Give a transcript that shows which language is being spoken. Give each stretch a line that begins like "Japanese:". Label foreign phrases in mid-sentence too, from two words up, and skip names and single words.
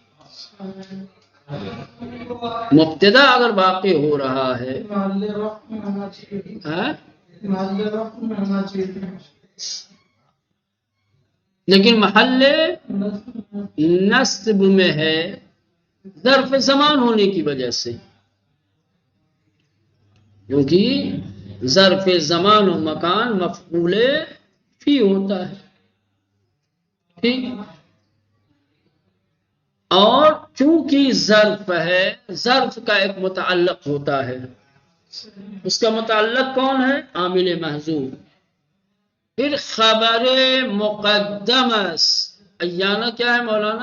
Urdu: مبتدا اگر واقع ہو رہا ہے لیکن محل نصب میں ہے ظرف زمان ہونے کی وجہ سے، کیونکہ ظرف زمان و مکان مفعول فی ہوتا ہے، ٹھیک؟ اور چونکہ ظرف ہے، ظرف کا ایک متعلق ہوتا ہے، اس کا متعلق کون ہے؟ عامل محذوف۔ پھر خبر مقدم اس، ایانا کیا ہے مولانا؟